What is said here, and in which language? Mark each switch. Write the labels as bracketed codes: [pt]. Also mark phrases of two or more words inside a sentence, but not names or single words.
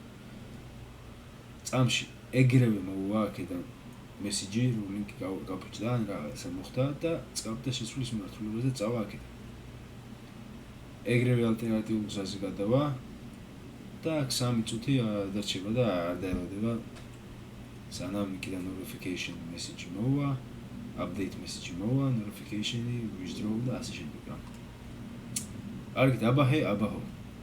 [ka] წამში ეგრევე მოვა აქედან მესიჯი, რომ ლინკი გაფუჭდა, ან რაღაცა მოხდა და წავდა შეცვლის მიმართულებაზე და წავა აქედან. ეგრევე ალტერნატიულ გზაზე გადავა და აქ 3 წუთი დარჩება და არ დაელოდება სანამ იქიდან [en] notification message [ka] მოვა, [en] update message [ka] მოვა, notification-ი, withdraw და ასე შემდეგ. კარგი, აბაჰე.